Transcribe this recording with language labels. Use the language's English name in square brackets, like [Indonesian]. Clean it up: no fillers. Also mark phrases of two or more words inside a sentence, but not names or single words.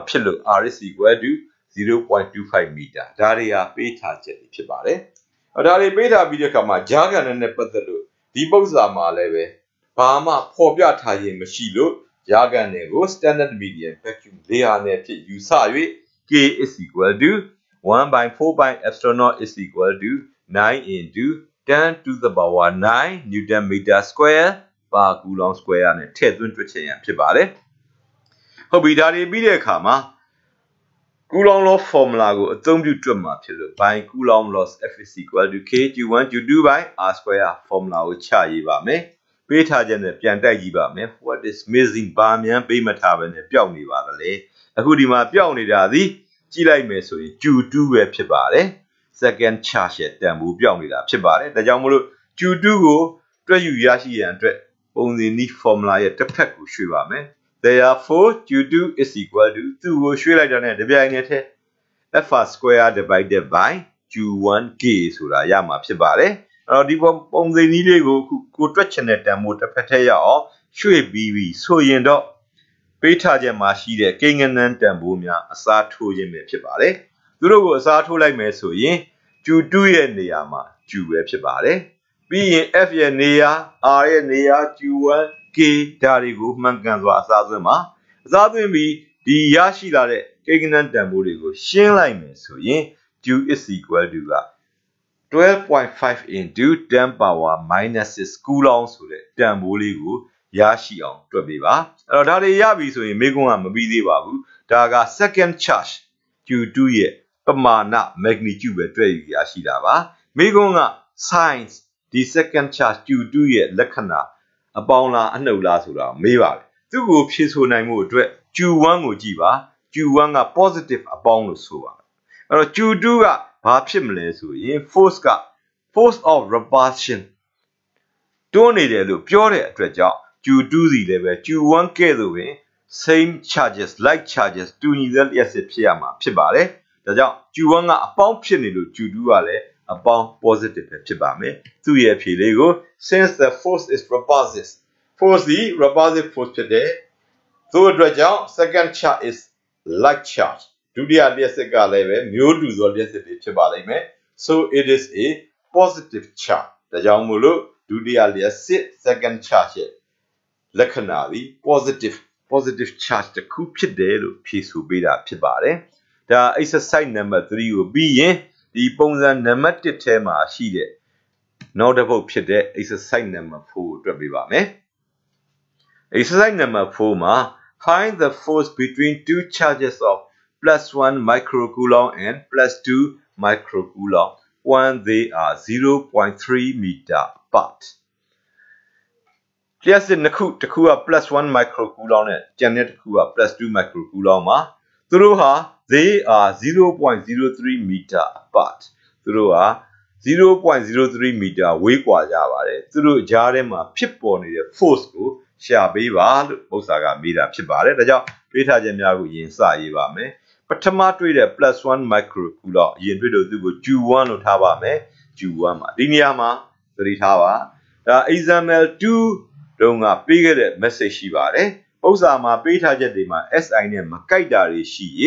[Burmese] ဖြစ်လို့ [English] R is equal to 0.25 meter [Burmese] ဒါတွေဟာပေးထားချက်တွေဖြစ်ပါတယ်ဒါတွေပေးထားပြီးတဲ့အခါမှာဂျာကန်နဲ့ပတ်သက်လို့ဒီပု္ပ္ပာမှာလည်းပဲဘာမှဖော်ပြထားခြင်းမရှိလို့ဂျာကန်တွေကို [English] standard median vacuum layer [Burmese] နဲ့ဖြစ်ယူဆ၍ [English] K is equal to 1 by 4 by epsilon naught is equal to 9 into 10 to the power 9 Newton meter square per coulomb square [Burmese] နဲ့ထည့်သွင်းတွက်ချက်ရန်ဖြစ်ပါတယ်ဟုတ်ပြီဒါတွေပြီးတဲ့အခါမှာ [English] Coulomb law formula [Burmese] ကိုအသုံးပြုတွက်မှာဖြစ်လို့ [English] by Coulomb laws F is equal to K Q1 Q2 by R square formula [Burmese] ကိုချရေးပါမယ်ပေးထားချက်နဲ့ပြန်တိုက်ကြည့်ပါမယ် [English] what is missing [Burmese] ဘာမြန်ပေးမထားဘဲနဲ့ပျောက်နေပါသလဲအခုဒီမှာပျောက် နေတာသည်ကြည့်လိုက်မယ်ဆိုရင် Q2 ပဲဖြစ်ပါတယ် [English] second charge [Burmese] ရဲ့တန်ဖိုးပျောက်နေတာဖြစ်ပါတယ်ဒါကြောင့်မို့လို့ Q2 ကိုတွက်ယူရရှိရန်အတွက်ပုံစံနည်း formula ရဲ့တစ်ဖက်ကိုရွှေ့ပါ မယ် [English] Therefore, Q2 is equal to [Burmese] သူ့ကိုရွှေ့လိုက်တာနဲ့တပြိုင်နက်တည်း [English] F square divided by Q1K [Burmese] ဆိုတာရမှာဖြစ်ပါတယ်။အဲ့တော့ဒီပုံစံနည်းလေးကိုကို တွက်ချင်တဲ့တန်ဖိုးတစ်ဖက်ထဲရအောင်ရွှေ့ပြီးပြီဆိုရင်တော့ပေးထားချက်မှာရှိတဲ့ကိန်းဂဏန်းတန်ဖိုးများအစားထိုးခြင်းပဲဖြစ်ပါတယ်။သူတို့ကိုအစားထိုးလိုက်မယ်ဆိုရင် Q2 ရဲ့နေရာမှာ Q ပဲဖြစ်ပါတယ်။ပြီးရင် F ရဲ့နေရာ R ရဲ့နေရာ Q1K ဒါတွေကိုမှန်ကန်စွာအစားသွင်းပါအစားသွင်းပြီးဒီရရှိလာတဲ့ကိန်းဂဏန်းတန်ဖိုးတွေကိုရှင်းလိုက်မယ်ဆိုရင် [English] Q is equal to [Burmese] က [English] 12.5 into 10 power minus 6 coulomb [Burmese] ဆိုတဲ့တန်ဖိုးလေးကိုရရှိအောင်တွက်ပေးပါအဲ့တော့ဒါတွေရပြီဆိုရင်မေကွန်းကမပြီးသေးပါဘူးဒါက [English] second charge Q2 [Burmese] ရဲ့ပမာဏ magnitude ပဲတွက်ယူရရှိတာပါမေကွန်းက science ဒီ [English] second charge Q2 [Burmese] ရဲ့လက္ခဏာအပေါင်းလားအနှုတ်လားဆိုတာ မေးပါတယ်သူ့ကိုဖြေဆိုနိုင်မှုအတွက် Q1 ကိုကြည့်ပါ Q1 က positive အပေါင်းလို့ဆိုပါအဲ့တော့ Q2 ကဘာဖြစ်မလဲဆိုရင် [English] force of repulsion [Burmese] တွန်းနေတယ်လို့ပြောတဲ့အတွက်ကြောင့် Q2 စီလည်းပဲ Q1 ကဲ့သို့ပင် [English] same charges like [Burmese] charges တူညီတဲ့လျှက်စစ်ဖြစ်ရမှာဖြစ်ပါတယ်ဒါကြောင့် Q1 ကအပေါင်းဖြစ်နေလို့ Q2 ကလည်းအပေါင်း positive ပဲဖြစ်ပါမယ်သူ့ရဲ့အဖြေလေးကို [English] since the force is repulsive force [Burmese] ဒီ [English] repulsive force [Burmese] ဖြစ်တယ်သို့အတွက်ကြောင့် [English] second charge is like charge [Burmese] ဒုတိယလျှက်စစ်ကလည်းပဲမျိုးတူသောလျှက်စစ်တွေဖြစ်ပါလိမ့်မယ် [English] so it is a positive charge [Burmese] ဒါကြောင့်မို့လို့ဒုတိယလျှက်စစ် [English] second charge [Burmese] ရဲ့လက္ခဏာ သည် [English] positive charge [Burmese] တစ်ခုဖြစ်တယ်လို့ဖြေဆိုပေးတာဖြစ်ပါတယ်ဒါ [English] exercise number 3 [Burmese] ကိုပြီးရင်ဒီပုံစံနံပါတ်1ထဲမှာရှိတဲ့နောက်တစ်ပုဒ်ဖြစ်တဲ့ [English] exercise number 4 [Burmese] ကိုတွက်ပေးပါမယ် [English] exercise number 4 [Burmese] မှာ [English] find the force between two charges of +1 microcoulomb and +2 microcoulomb when they are 0.3 meter apart [Burmese] လျှက်စစ်နှစ်ခုတစ်ခုက [English] +1 microcoulomb [Burmese] နဲ့ကျန်တဲ့တစ်ခုက [English] +2 microcoulomb [Burmese] မှာသူတို့ဟာ [English] they are 0.03 meter apart [Burmese] သူတို့ဟာ [English] 0.03 meter [Burmese] ဝေးကွာကြပါတယ်သူတို့ကြားထဲမှာဖြစ်ပေါ်နေတဲ့ force ကိုရှာပေးပါလို့ဥစ္စာကမေးတာဖြစ်ပါတယ်ဒါကြောင့်တွေးထားချက်များကိုရင်စရေးပါမယ်ပထ မတွေ့တဲ့ [English] +1 microcoulomb [Burmese] အရင်တွေ့လို့သူ့ကို Q1 လို့ထားပါမယ် Q1 မှာဒီနေရာမှာသတိထားပါဒါ example 2တုန်းကပေးခဲ့တဲ့ message ရှိပါတယ်ဥစ္စာမှာပေးထားချက်တွေမှာ SI နဲ့မကိုက်တာတွေရှိရင်